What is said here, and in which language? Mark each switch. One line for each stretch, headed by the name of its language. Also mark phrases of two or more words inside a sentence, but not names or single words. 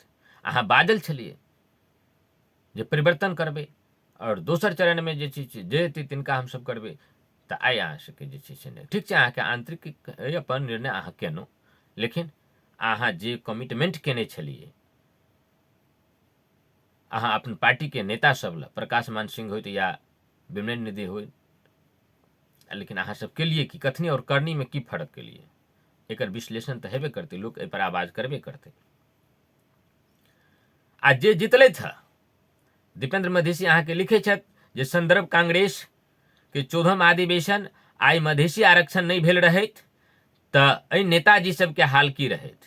Maithili: अहाँ बाजल छलिए जे परिवर्तन करबै और दोसर चरण में जे छै से जे हेतै तिनका हमसब करबै, तऽ आइ अहाँ सबके जे छै से ठीक छै, अहाँके आंतरिक अपन निर्णय अहाँ केलहुँ, लेकिन अहाँ जे कमिटमेंट केने छलिए, अहाँ अपन पार्टी के नेता सब लए, प्रकाश मान सिंह होइत या विमल निधि होइत, लेकिन अहाँ सब केलिए कि कथनी और करनी में की फर्क केलिए, एकर विश्लेषण तऽ हेबे करतै, लोक एहि पर आवाज करबे करतै। आ जे जितलथि हँ दीपेंद्र मधेसी अहाँके लिखै छथि जे संदर्भ कांग्रेस के 14वां अधिवेशन आइ मधेसी आरक्षण नहीं भेल रहैत तऽ एहि नेताजी सबके हाल की रहैत।